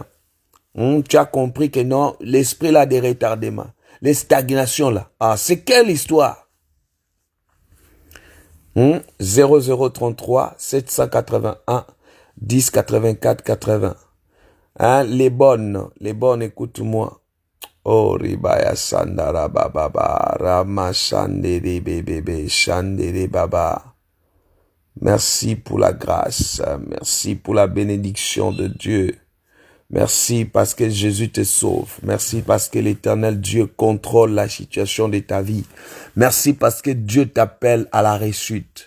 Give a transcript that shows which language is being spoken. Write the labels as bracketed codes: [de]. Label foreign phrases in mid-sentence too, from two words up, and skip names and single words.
[fr] Tu as compris que non, l'esprit là des retardements, les stagnations là. Ah, c'est quelle histoire? 0033 781 10 84 80. Les bonnes, écoute-moi. Oh, Ribaya Sandara Baba, Rama Shandere Bebe, Shandere Baba. Merci pour la grâce, merci pour la bénédiction de Dieu. Merci parce que Jésus te sauve. Merci parce que l'Éternel Dieu contrôle la situation de ta vie. Merci parce que Dieu t'appelle à la réussite.